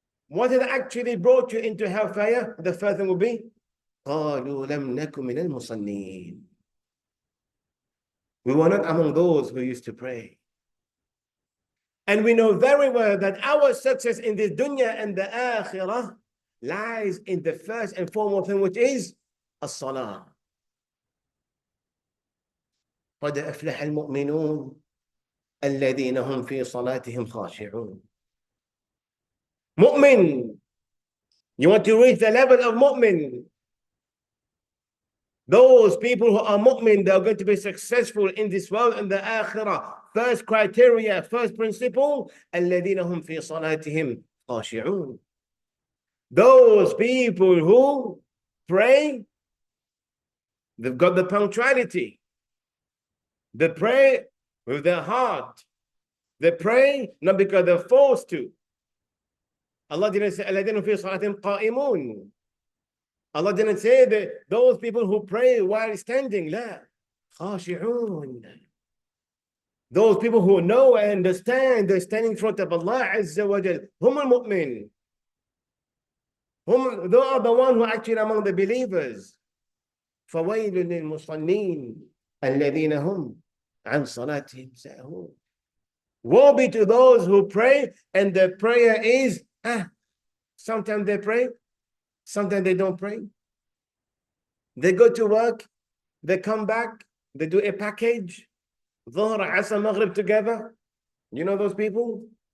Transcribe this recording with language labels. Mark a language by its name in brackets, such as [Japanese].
[English] What had actually brought you into hellfire? The first thing will be, [Arabic] قالوا لم نكن من المصلين. [English] We were not among those who used to pray. And we know very well that our success in this dunya and the akhirah lies in the first and foremost thing, which is as-salah. [Arabic] قد أفلح المؤمنون الذين هم في صلاتهم خاشعون. [English] Mu'min. You want to reach the level of mu'min. Those people who are mu'min, they are going to be successful in this world and the akhirah. First criteria, first principle, [Arabic] الذين هم في صلاتهم خاشعون. [English] Those people who pray, they've got the punctuality. They pray with their heart. They pray not because they're forced to. Allah didn't say [Arabic] الذين في صلاتهم قائمون. [English] Allah didn't say that those people who pray while standing. [Arabic] لا. خاشعون. [English] Those people who know and understand they're standing in front of Allah Azza wa Jal. [Arabic] هم المؤمن. [English] They are the ones who are actually among the believers. [Arabic] فويل للمصلين الذين هم عن صلاتهم ساهون. [English] Woe be to those who pray and their prayer is sometimes they pray, sometimes they don't pray. They go to work, they come back, they do a package, Dhuhr, Asr, Maghrib together. You know those people?